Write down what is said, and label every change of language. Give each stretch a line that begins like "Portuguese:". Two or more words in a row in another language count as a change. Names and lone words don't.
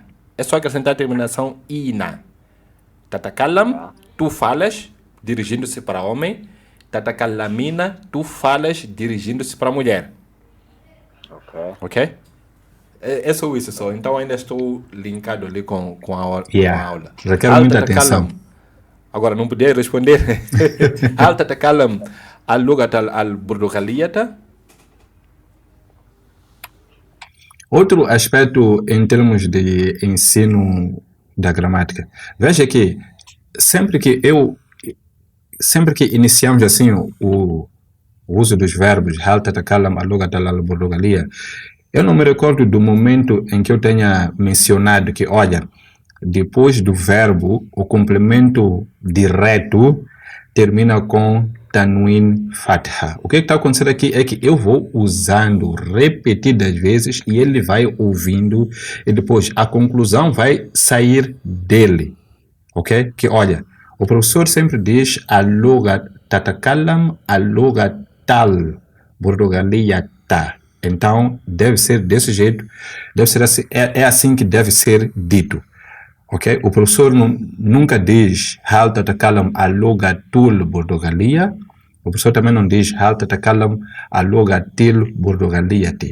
Portuguese: É só acrescentar a terminação ina. Tatakalam, tu falas dirigindo-se para homem. Tatakalamina, tu falas dirigindo-se para mulher. Ok? É só isso só. Então ainda estou linkado ali com a aula. Requer muita atenção. Agora não podia responder.
Arabic: هل تتكلم اللغة البرتغالية?
Portuguese: Outro aspecto em termos de ensino da gramática. Veja que sempre que iniciamos assim o uso dos verbos
Arabic: هل تتكلم اللغة البرتغالية,
Portuguese: eu não me recordo do momento em que eu tenha mencionado que, olha, depois do verbo, o complemento direto termina com
Arabic: تنوين فتحة.
Portuguese: O que está acontecendo aqui é que eu vou usando repetidas vezes e ele vai ouvindo e depois a conclusão vai sair dele. Ok? Que olha, o professor sempre diz
Arabic: اللغة تتكلم اللغة تل برتغالية.
Portuguese: Então, deve ser desse jeito, deve ser assim, é assim que deve ser dito. Ok? O professor nunca diz
Arabic: هل تتكلم اللغةُ البرتغالية.
Portuguese: O professor também não diz
Arabic: هل تتكلم اللغةِ البرتغاليةِ.